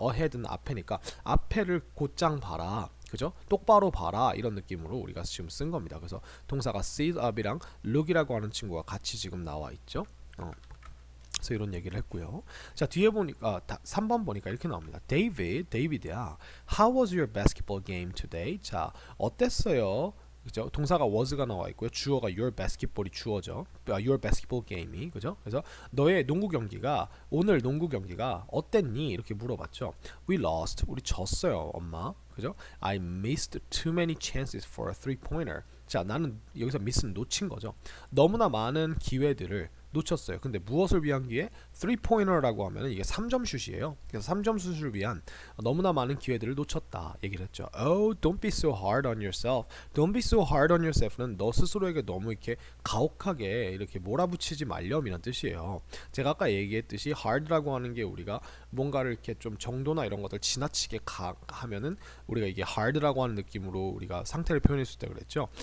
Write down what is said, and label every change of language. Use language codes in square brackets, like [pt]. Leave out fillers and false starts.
[ko] ahead는 앞에니까 앞에를 곧장 봐라. 그죠? 똑바로 봐라 이런 느낌으로 우리가 지금 쓴 겁니다. 그래서 동사가 [en] sit up [ko] 이랑 look이라고 하는 친구가 같이 지금 나와 있죠. 그래서 이런 얘기를 했고요. 자, 뒤에 보니까 3번 보니까 이렇게 나옵니다. 데이비드야, [en] how was your basketball game today? [ko] 자, 어땠어요? 그죠? 동사가 was가 나와 있고요. 주어가 [en] your basketball [ko] 이 주어죠. your basketball game이. 그죠? 그래서 너의 오늘 농구 경기가 어땠니? 이렇게 물어봤죠. [en] We lost. [ko] 우리 졌어요, 엄마. 그죠? [en] I missed too many chances for a three-pointer. [ko] 자, 나는 여기서 miss는 놓친 거죠. 너무나 많은 기회들을 놓쳤어요. 근데 무엇을 위한 기회? 3포인터라고 하면 이게 3점 슛이에요. 그래서 3점 슛을 위한 너무나 많은 기회들을 놓쳤다 얘기를 했죠. [en] Oh, don't be so hard on yourself. Don't be so hard on yourself [ko] 는 너 스스로에게 너무 이렇게 가혹하게 이렇게 몰아붙이지 말렴이란 뜻이에요. 제가 아까 얘기했듯이 hard라고 하는 게 우리가 뭔가를 이렇게 좀 정도나 이런 것들 지나치게 하면은 우리가 이게 hard라고 하는 느낌으로 우리가 상태를 표현했을 때 그랬죠.